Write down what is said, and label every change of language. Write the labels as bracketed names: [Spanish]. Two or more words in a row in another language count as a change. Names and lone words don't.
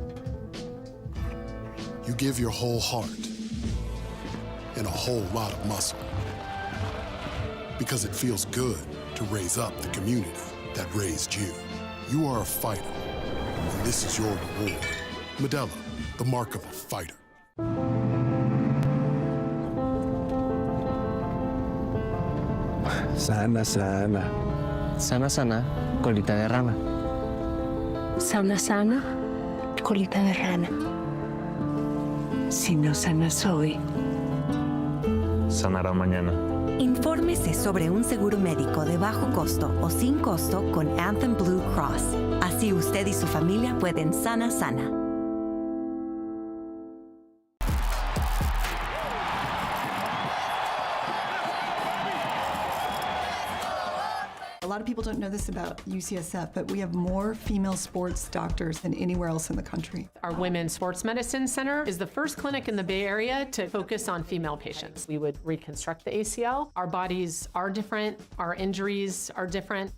[English] You give your whole heart and a whole lot of muscle. Because it feels good to raise up the community that raised you. You are a fighter, and this is your reward. Modelo, the mark of a fighter. [Spanish] Sana, sana. Sana, sana, colita de rana. Sana, sana, colita de rana. Si no sana soy, Sanará mañana. Infórmese sobre un seguro médico de bajo costo o sin costo con Anthem Blue Cross. Así usted y su familia pueden sana. [English] A lot of people don't know this about UCSF, but we have more female sports doctors than anywhere else in the country. Our Women's Sports Medicine Center is the first clinic in the Bay Area to focus on female patients. We would reconstruct the ACL. Our bodies are different. Our injuries are different.